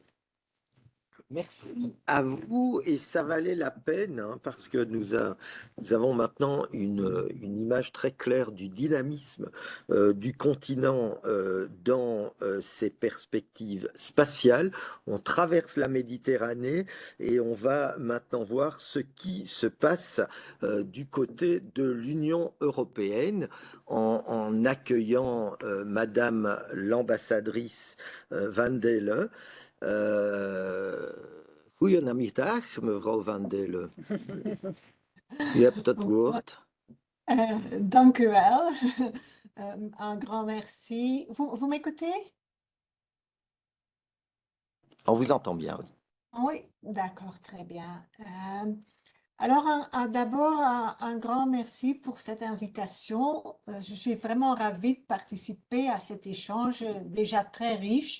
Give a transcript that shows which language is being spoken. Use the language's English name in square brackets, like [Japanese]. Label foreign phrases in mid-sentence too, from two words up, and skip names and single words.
[French] Merci à vous et ça valait la peine hein, parce que nous avons maintenant une image très claire du dynamisme du continent dans ses perspectives spatiales. On traverse la Méditerranée et on va maintenant voir ce qui se passe du côté de l'Union européenne en accueillant Madame l'ambassadrice Van Dele. [Dutch] Goedemiddag, mevrouw Van Dele. U hebt het woord. Dank u wel. [French] Un grand merci. Vous m'écoutez? On vous entend bien, oui. Oui, d'accord, très bien. Alors, d'abord, un grand merci pour cette invitation. Je suis vraiment ravie de participer à cet échange déjà très riche.